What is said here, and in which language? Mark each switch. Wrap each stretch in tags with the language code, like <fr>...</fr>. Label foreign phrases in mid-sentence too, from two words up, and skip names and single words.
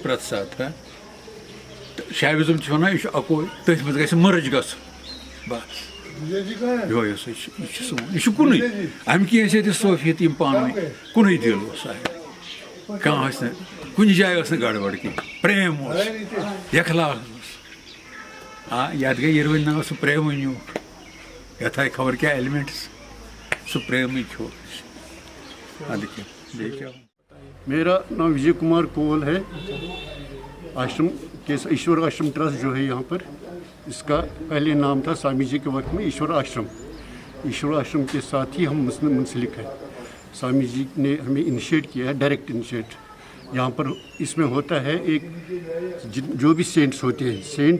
<ks>پرٛٮ۪تھ ساتہٕ ہا تہٕ شیوِزم چھِ وَنان یہِ چھُ اَکوے تٔتھۍ منٛز گژھِ مٔرٕج گژھُن بَس یِہوے اوس یہِ چھُ سون یہِ چھُ کُنُے اَمہِ کِنۍ ٲسۍ ییٚتہِ صوفیت یِم پانہٕ ؤنۍ کُنُے دِل اوس سارنٕے کانٛہہ ٲسۍ نہٕ کُنہِ جایہِ ٲس نہٕ گڑبڑ کینٛہہ پرٛیم اوس اخلاق اوس یَتھ گٔے یِروٕنۍ ناو سُہ پرٛیمٕے نیوٗکھ یَتھ آیہِ خبر کیٛاہ ایلِمٮ۪نٛٹٕس سُہ پرٛیمٕے کھیوٚو اَدٕ کیٛاہ بیٚیہِ کیٛاہ</ks> <ur>میرا نام وجے کمار کول ہے آشرم کے ایشور آشرم ٹرسٹ جو ہے یہاں پر اس کا پہلے نام تھا سوامی جی کے وقت میں ایشور آشرم کے ساتھ ہی ہم منسلک ہیں سوامی جی نے ہمیں انیشیٹ کیا ہے</ur> <en>direct initiate</en> <ur>یہاں پر اس میں ہوتا ہے ایک جو بھی سینٹس ہوتے ہیں سینٹس</ur>